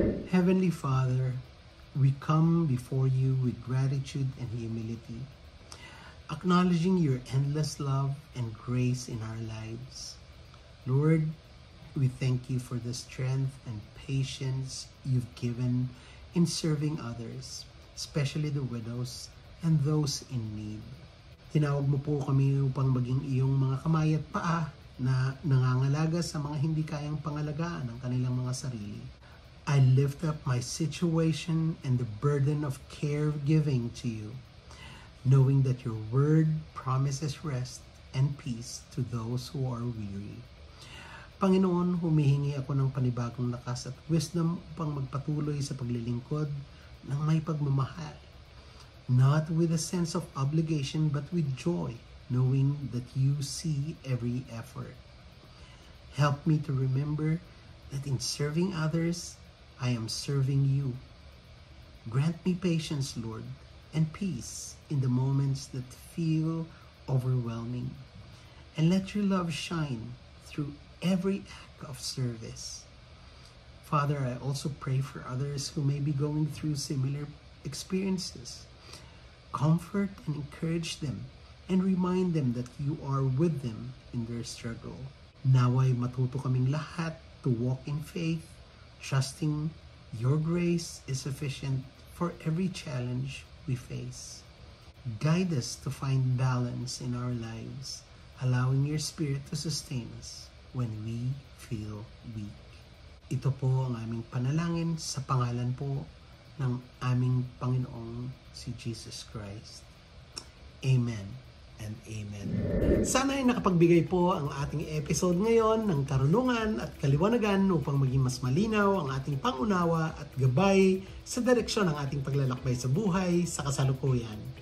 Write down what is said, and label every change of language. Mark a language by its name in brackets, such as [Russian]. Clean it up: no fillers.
[English] Heavenly Father, we come before you with gratitude and humility, acknowledging your endless love and grace in our lives. Lord, we thank you for the strength and patience you've given in serving others, especially the widows and those in need. [Filipino] Tinawag mo po kami upang maging iyong mga kamay at paa na nangangalaga sa mga hindi kayang pangalagaan ng kanilang mga sarili. [English] I lift up my situation and the burden of caregiving to you, knowing that your word promises rest and peace to those who are weary. [Filipino] Panginoon, humihingi ako ng panibagong lakas at wisdom upang magpatuloy sa paglilingkod ng may pagmamahal. [English] Not with a sense of obligation but with joy, knowing that you see every effort. Help me to remember that in serving others, I am serving you. Grant me patience, Lord, and peace in the moments that feel overwhelming. And let your love shine through every act of service. Father, I also pray for others who may be going through similar experiences. Comfort and encourage them and remind them that you are with them in their struggle. [Filipino] Naway matuto kaming lahat [English] to walk in faith, trusting your grace is sufficient for every challenge we face. Guide us to find balance in our lives, allowing your Spirit to sustain us when we feel weak. [Filipino] Ito po ang aming panalangin sa pangalan po ng aming Panginoong si Jesus Christ. Amen and amen. Sana ay nakapagbigay po ang ating episode ngayon ng karunungan at kaliwanagan upang maging mas malinaw ang ating pangunawa at gabay sa direksyon ng ating paglalakbay sa buhay sa kasalukuyan.